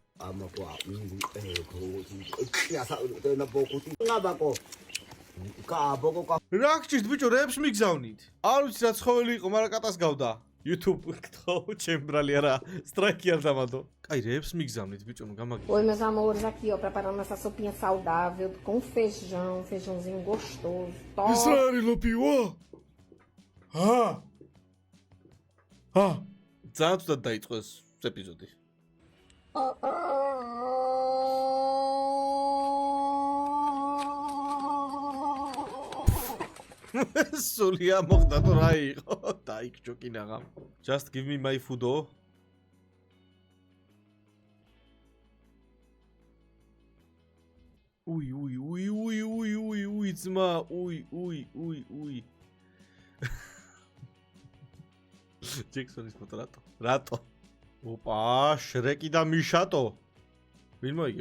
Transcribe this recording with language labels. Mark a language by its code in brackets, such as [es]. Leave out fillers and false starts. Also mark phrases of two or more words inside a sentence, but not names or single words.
[ka] რა გჭირთ ბიჭო, რეებს მიგზავნით? არ ვიცი რა ცხოველი იყო, მაგრამ კატას გავდა. YouTube გთხოვ, ჩემბრალი არა, სტრაიკი არ დამადო. კაი, რეებს მიგზავნით ბიჭო, ნუ გამაგე. [pt] Oi, meus amores, aqui ó, preparando essa sopinha saudável com feijão, feijãozinho gostoso. Top. [ka] ის რა არის ლოპიო? ძალიან თუდად დაიწყო ეს ეპიზოდი. სულია მოხდა თუ რა იყო? დაიქჩო კინაღამ. [en] Just give me my food-o. [ka] უი, ძმა, უი. ჯექსონის ფოტო რატო? ოპა, შრეკი და მიშატო. ვინ მოიგებს?